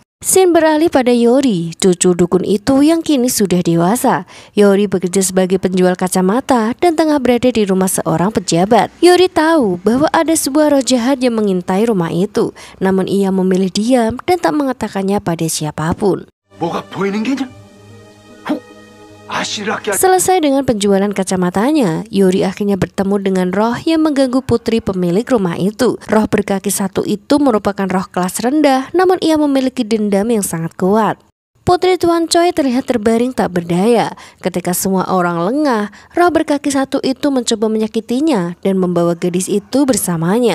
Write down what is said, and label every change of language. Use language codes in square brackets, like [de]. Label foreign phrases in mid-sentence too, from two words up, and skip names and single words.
[id] Scene beralih pada Yori, cucu dukun itu yang kini sudah dewasa. Yori bekerja sebagai penjual kacamata dan tengah berada di rumah seorang pejabat. Yori tahu bahwa ada sebuah roh jahat yang mengintai rumah itu. Namun ia memilih diam dan tak mengatakannya pada siapapun. [ko] 뭐가 보이는 게냐? [id] Selesai dengan penjualan kacamatanya, Yori akhirnya bertemu dengan roh yang mengganggu putri pemilik rumah itu. Roh berkaki satu itu merupakan roh kelas rendah, namun ia memiliki dendam yang sangat kuat. Putri Tuan Choi terlihat terbaring tak berdaya. Ketika semua orang lengah, roh berkaki satu itu mencoba menyakitinya dan membawa gadis itu bersamanya.